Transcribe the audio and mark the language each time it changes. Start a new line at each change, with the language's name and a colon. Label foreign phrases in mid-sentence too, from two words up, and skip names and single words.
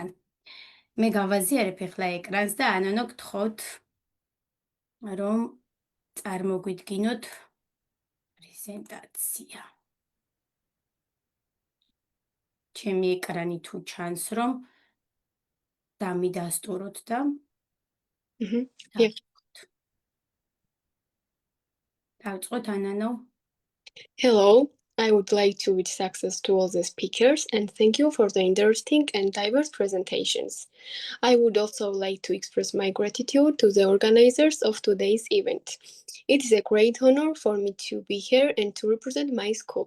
Georgian: მე გავაზიარებ ახლა ეკრანს და ანანო გთხოვთ რომ წარმოგვიდგინოთ პრეზენტაცია. ჩემი ეკრანი თუ ჩანს რომ დამიდასტუროთ და დავწყოთ ანანო.
English: Hello, I would like to wish success to all the speakers and thank you for the interesting and diverse presentations. I would also like to express my gratitude to the organizers of today's event. It is a great honor for me to be here and to represent my school.